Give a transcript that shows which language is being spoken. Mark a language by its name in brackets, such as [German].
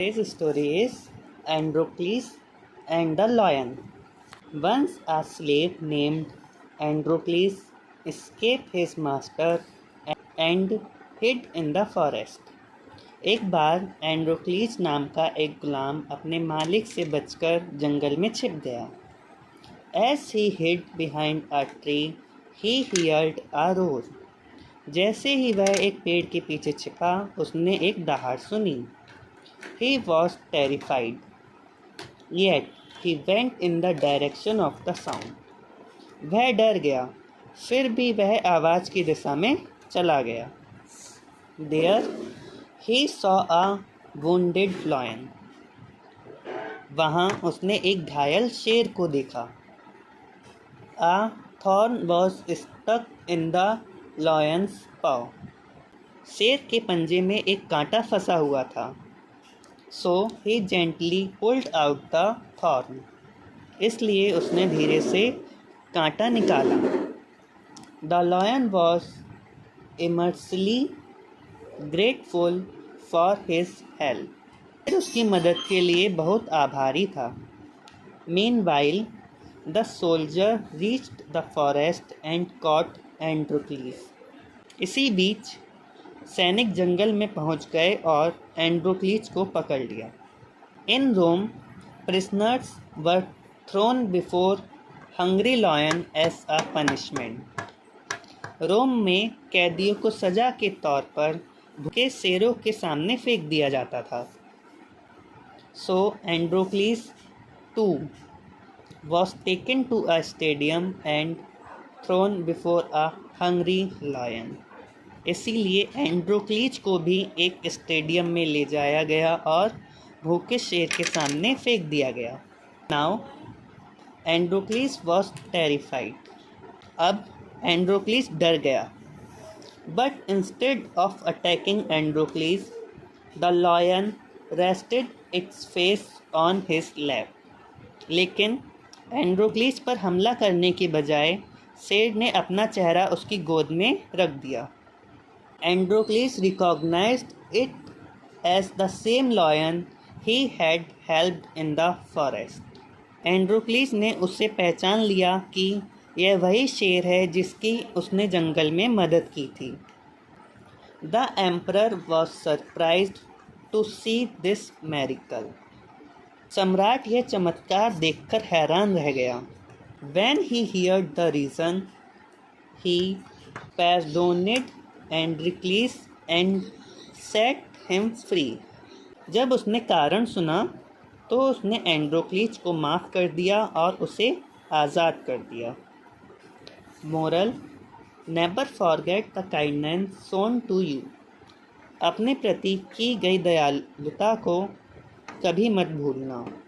[English] Today's story is Androcles and the Lion. Once a slave named Androcles escaped his master and hid in the forest. [Hindi] एक बार एंड्रोक्लीस नाम का एक गुलाम अपने मालिक से बचकर जंगल में छिप गया. [English] As he hid behind a tree, he heard a roar. [Hindi] जैसे ही वह एक पेड़ के पीछे छिपा, उसने एक दहाड़ सुनी. [English] He was terrified, yet he went in the direction of the sound. [Hindi] वह डर गया, फिर भी वह आवाज़ की दिशा में चला गया. [English] There he saw a wounded lion. [Hindi] वहाँ उसने एक घायल शेर को देखा. [English] A thorn was stuck in the lion's paw. [Hindi] शेर के पंजे में एक कांटा फंसा हुआ था. [English] So he gently pulled out the thorn. [Hindi] इसलिए उसने धीरे से कांटा निकाला. [English] The lion was immensely grateful for his help. [Hindi] फिर उसकी मदद के लिए बहुत आभारी था. [English] Meanwhile, the soldier reached the forest and caught Androcles. [Hindi] इसी बीच सैनिक जंगल में पहुंच गए और एंड्रोक्लीस को पकड़ लिया. [English] In Rome, prisoners were thrown before hungry lion as a punishment. [Hindi] रोम में कैदियों को सजा के तौर पर भूखे शेरों के सामने फेंक दिया जाता था. [English] So Androcles too was taken to a stadium and thrown before a hungry lion. [Hindi] इसीलिए एंड्रोक्लीस को भी एक स्टेडियम में ले जाया गया और भूखे शेर के सामने फेंक दिया गया. [English] Now Androcles was terrified. [Hindi] अब एंड्रोक्लीस डर गया. [English] But instead of attacking Androcles, the lion rested its face on his lap. [Hindi] लेकिन एंड्रोक्लीस पर हमला करने के बजाय शेर ने अपना चेहरा उसकी गोद में रख दिया. [English] Androcles recognized it as the same lion he had helped in the forest. [Hindi] एंड्रोक्लीस ने उससे पहचान लिया कि यह वही शेर है जिसकी उसने जंगल में मदद की थी. [English] The emperor was surprised to see this miracle. [Hindi] सम्राट यह चमत्कार देखकर हैरान रह गया. [English] When he heard the reason, he pardoned Androcles and set him free. [Hindi] जब उसने कारण सुना तो उसने एंड्रोक्लीस को माफ़ कर दिया और उसे आज़ाद कर दिया. [English] Moral: never forget the kindness shown to you. [Hindi] अपने प्रति की गई दयालुता को कभी मत भूलना.